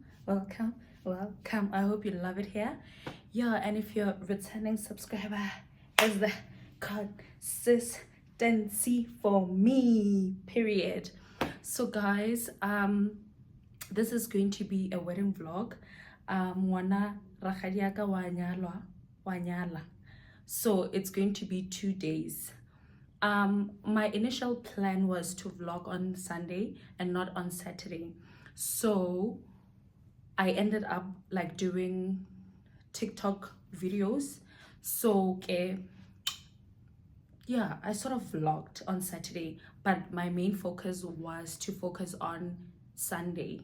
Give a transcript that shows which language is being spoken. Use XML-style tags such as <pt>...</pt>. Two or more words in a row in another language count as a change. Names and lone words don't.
<en>I hope you love it here. Yeah, and if you're a returning subscriber, is the consistency for me, period. So guys, this is going to be a wedding vlog.</en> <nso>Ngwana Rakgadi wa nyala.</nso> <en>So it's going to be 2 days. My initial plan was to vlog on Sunday and not on Saturday. So I ended up like doing TikTok videos. So yeah, I sort of vlogged on Saturday, but my main focus was to focus on Sunday.</en>